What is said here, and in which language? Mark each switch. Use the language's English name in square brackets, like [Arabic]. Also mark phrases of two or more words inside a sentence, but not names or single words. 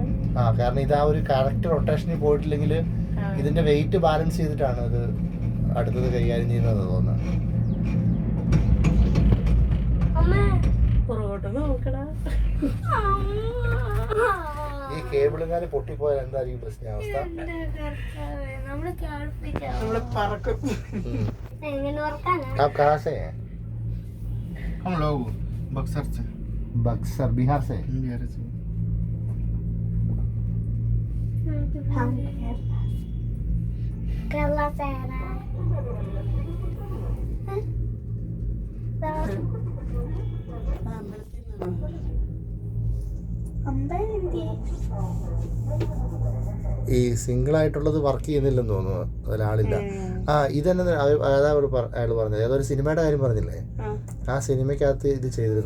[Malayalam] കാരണം ഇത് ആ ഒരു കറക്റ്റ് റൊട്ടേഷനിൽ പോയിട്ടില്ലെങ്കിൽ ഇതിന്റെ [English] weight balance [Malayalam] ചെയ്തിട്ടാണ് ഇത് അടുത്തത് കൈകാര്യം ചെയ്യുന്നത് തോന്നുന്നത്. പുറകോട്ട് നോക്കടാ. ഈ കേബിളുകാര് പൊട്ടിപ്പോയാൽ എന്തായിരിക്കും പ്രശ്ന അവസ്ഥ? നമ്മള് പറക്കും. [Hindi] आप कहाँ से हैं? हम लोग बक्सर से। बक्सर बिहार से? बिहार से। हम केरला से है ना। [Malayalam] ഈ സിംഗിൾ ആയിട്ടുള്ളത് വർക്ക് ചെയ്യുന്നില്ലെന്ന് തോന്നുന്നു, അതിലാളില്ല. ഇതന്നെ അയാൾ പറഞ്ഞത് ഏതൊരു സിനിമയുടെ കാര്യം പറഞ്ഞില്ലേ, ആ സിനിമയ്ക്കകത്ത് ഇത് ചെയ്തിരുന്നത്.